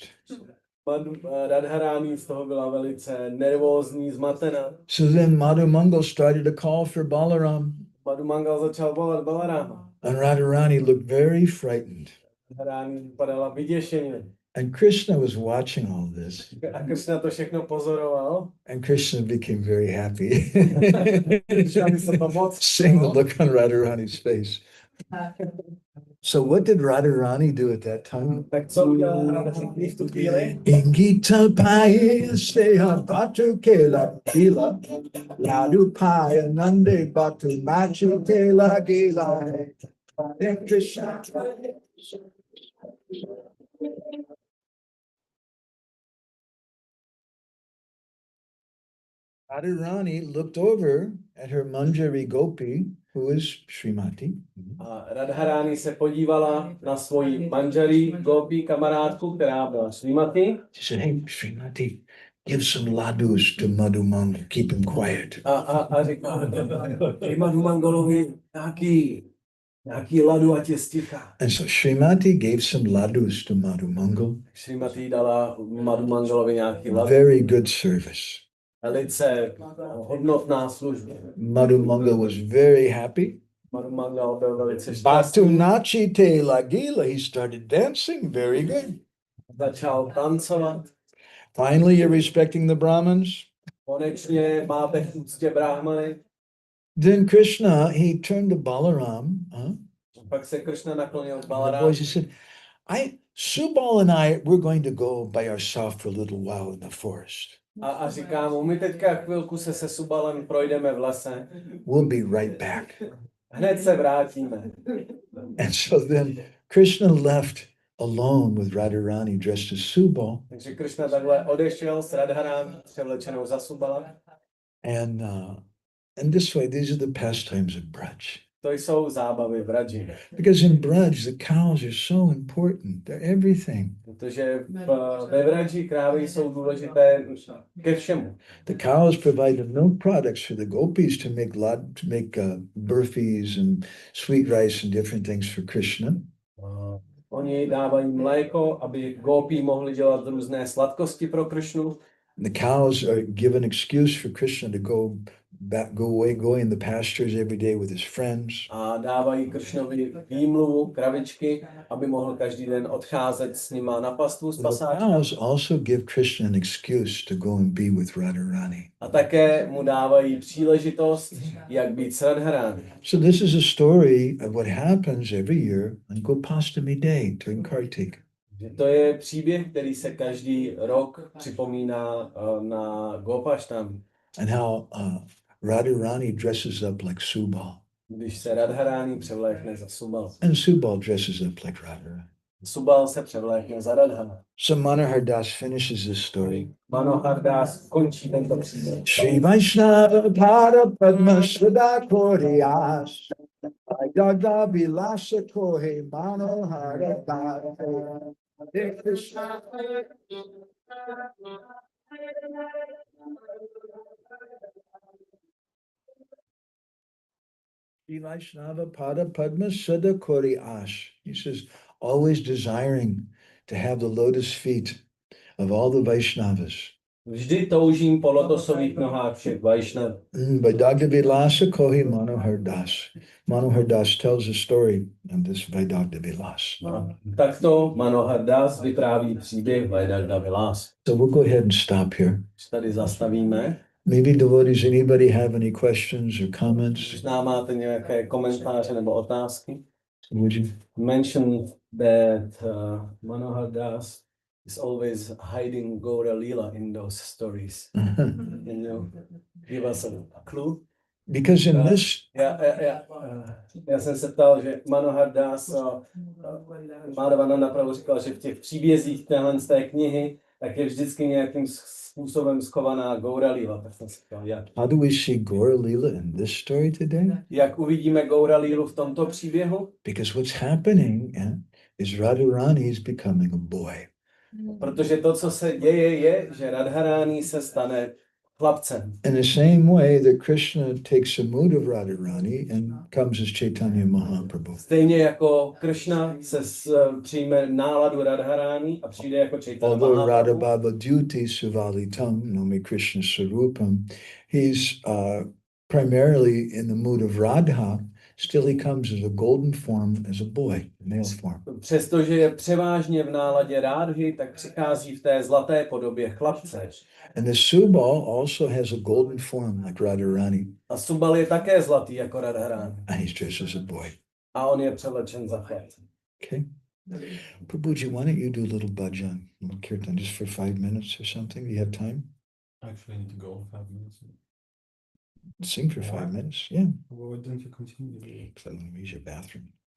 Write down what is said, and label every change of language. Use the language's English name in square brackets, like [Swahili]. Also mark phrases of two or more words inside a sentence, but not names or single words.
[Czech] Radharani z toho byla velice nervózní, zmatená. [English] So then Madhu Mangal started to call for Balaram. [Czech] Madhu Mangal začal volat Balarama. [English] And Radharani looked very frightened. [Czech] Radharani vypadala vyděšeně. [English] And Krishna was watching all this. [Czech] A Krishna to všechno pozoroval. [English] And Krishna became very happy. [Czech] Krishna se to moc [English] Seeing the look on Radharani's face. So what did Radharani do at that time? [Czech] Tak co udělal Radharani v tu chvíli? Ingita paya seha batu kela kila. Ladu paya nande batu machu kela gila. Krishna. [English] Radharani looked over at her Manjari Gopi, who is Srimati. [Czech] A Radharani se podívala na svoji manželí, Gopi, kamarádku, která byla Srimati. [English] She said, hey, Srimati, give some ladus to Madhu Mangal, keep him quiet. [Czech] A říká, Madhu Mangalovi nějaký ladu, ať je sticha. [English] And so Srimati gave some ladus to Madhu Mangal. [Czech] Srimati dala Madhu Mangalovi nějaký ladu. [English] Very good service. [Czech] Velice hodnotná služba. [English] Madhu Mangal was very happy. [Czech] Madhu Mangal byl velice šťastný. Batu nachi te lagila, [English] he started dancing very good. [Czech] Začal tancovat. [English] Finally, you're respecting the Brahmins. [Czech] Konečně máte v úctě brahmany. [English] Then Krishna, he turned to Balaram. [Czech] Pak se Krishna naklonil k [English] The [Czech] Balarámu. [English] boys, he said, Subal and I, we're going to go by ourselves for a little while in the forest. [Czech] A říká mu, my teďka chvilku se Subalem projdeme v lese. [English] We'll be right back. [Czech] Hned se vrátíme. [English] And so then Krishna left alone with Radharani dressed as Subal. [Czech] Takže Krishna takhle odešel s Radharani převlečenou za Subala. [English] And this way, these are the pastimes of Braj. [Czech] To jsou zábavy v Radži. [English] Because in Braj, the cows are so important. They're everything. [Czech] Protože ve Radži krávy jsou důležité ke všemu. [English] The cows provide the milk products for the gopis to make burfis and sweet rice and different things for Krishna. [Czech] Oni dávají mléko, aby gopí mohli dělat různé sladkosti pro Krishnu. [English] The cows are given excuse for Krishna to go in the pastures every day with his friends. [Czech] A dávají Krishnovi výmluvu, kravičky, aby mohl každý den odcházet s nima na pastvu s [English] The [Czech] pasáčkem. [English] cows also give Krishna an excuse to go and be with Radharani. [Czech] A také mu dávají příležitost, jak být s Radharani. [English] So this is a story of what happens every year on Gopastami Day during Kartik. [Czech] To je příběh, který se každý rok připomíná na Gopashtami. [English] And how Radharani dresses up like Subal. [Czech] Když se Radharani převlékne za Subal. [English] And Subal dresses up like Radharani. [Czech] Subal se převlékne za Radharani. [English] So Manohar Das finishes this story. [Czech] Manohar Das končí tento příběh. [Bangla] শ্রী বৈষ্ণব পদ পদ্ম শ্রদ্ধা করিয়া রাধা বিলাস কহে মনোহর দাস হরে কৃষ্ণ. শ্রী বৈষ্ণব পদ পদ্ম শ্রদ্ধা করিয়া. [English] He says, always desiring to have the lotus feet of all the Vaishnavas. [Czech] Vždy toužím po lotosových nohách všech Vaishnav. [Bangla] বৈদগ্ধ্য বিলাস কহে মনোহর দাস. [English] Manohar Das tells a story of this Vaidagya Vilas. [Czech] Takto Manohar Das vypráví příběh Vaidagya Vilas. [English] So we'll go ahead and stop here. [Czech] Tady zastavíme. [English] Maybe devotees, anybody have any questions or comments? [Czech] Možná máte nějaké komentáře nebo otázky? [English] Would you? Mentioned that Manohar Das is always hiding Gocarana-lila in those stories. Can you give us a clue? Because in this, [Czech] Já jsem se ptal, že Manohar Das, Madhavananda Prabhu říkal, že v těch příbězích téhle z té knihy, tak je vždycky nějakým způsobem schovaná Gocarana-lila. Tak jsem se ptal, jak. [English] how do we see Gocarana-lila in this story today? [Czech] Jak uvidíme Gocarana-lilu v tomto příběhu? [English] Because what's happening is Radharani is becoming a boy. [Czech] Protože to, co se děje, je, že Radharani se stane chlapcem. [English] In the same way that Krishna takes a mood of Radharani and comes as Chaitanya Mahaprabhu. [Czech] Stejně jako Krishna se přijme náladu Radharani a přijde jako Chaitanya [English] Although Radha [Czech] Mahaprabhu. Baba Dyuti Suvalitam, Nomi Krishna Sarupam, [English] he's primarily in the mood of Radha, still he comes as a golden form, as a boy, male form. [Czech] Přestože je převážně v náladě Rádhy, tak přichází v té zlaté podobě chlapce. [English] And the Subal also has a golden form like Radharani, [Czech] A Subal je také zlatý jako Radharani. [English] and he's dressed as a boy. [Czech] A on je převlečen za chlapce. [English] Okay? Prabhuji, why don't you do a little bhajan, kirtan, just for 5 minutes or something? Do you have time? Actually, I need to go 5 minutes. Sing for 5 minutes, yeah. Well, why don't you continue? So let me use your bathroom.